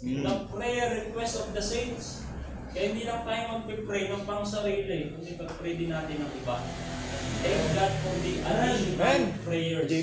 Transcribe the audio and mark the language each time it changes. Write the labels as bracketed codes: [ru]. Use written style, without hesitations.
[en] The prayer request of the saints. [tl] Kaya hindi lang tayo magpipray ng pang sarili, kundi pag-pray din natin ng iba. [en] Thank God for the additional prayers.